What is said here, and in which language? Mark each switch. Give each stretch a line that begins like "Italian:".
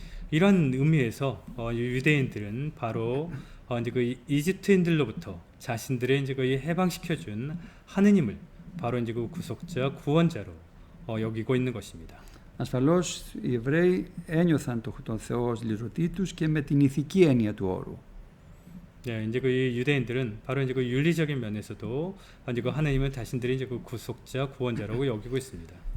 Korean: 이런 의미에서 유대인들은 바로 이제 그 이집트인들로부터 자신들의 이제 그 해방시켜준 하느님을 바로 이제 그 구속자 구원자로 여기고 있는 것입니다.
Greek: Ασφαλώς οι Εβραίοι ένιωθαν τον Θεό ως λυτρωτή τους και με την ηθική έννοια του όρου.
Korean: 네, 이제 그 유대인들은 바로 이제 그 윤리적인 면에서도 이제 그 하나님은 자신들이 이제 그 구속자 구원자라고 여기고 있습니다.